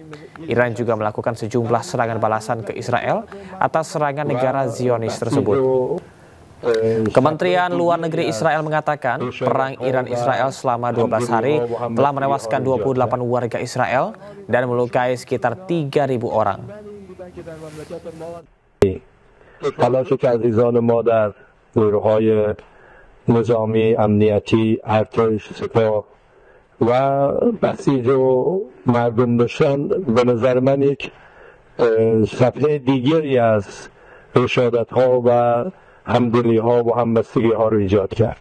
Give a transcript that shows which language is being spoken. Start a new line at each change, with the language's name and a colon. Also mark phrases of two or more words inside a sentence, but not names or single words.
Indonesian: Iran juga melakukan sejumlah serangan balasan ke Israel atas serangan negara Zionis tersebut. Kementerian Luar Negeri Israel mengatakan perang Iran-Israel selama 12 hari telah menewaskan 28 warga Israel dan melukai sekitar 3.000 orang.
Persian: تلاش که عزیزان ما در نیروهای نظامی، امنیتی، ارتش، سپاه و بسیج و مردم داشتن به نظر من یک صفحه دیگری از رشادت ها و همدلی ها و همبستگی ها رو ایجاد کرد.